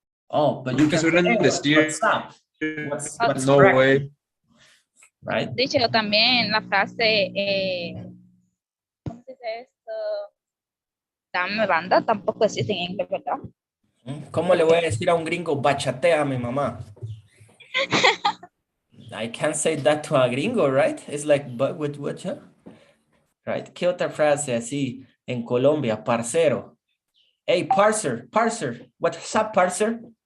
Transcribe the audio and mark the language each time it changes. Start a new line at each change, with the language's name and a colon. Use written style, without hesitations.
English: Oh, but you can say, hey, what's up? What's No cracking? way. Right?
Spanish: Dicho también la frase, ¿cómo se dice esto? Dame banda, tampoco existe en inglés, ¿verdad? ¿Cómo le voy a decir a un gringo, bachatea a mi mamá?
English: I can't say that to a gringo, right? It's like, but what, huh? Right?
Spanish: ¿Qué otra frase así en Colombia? Parcero.
English: Hey, parcer, what's up, parcer?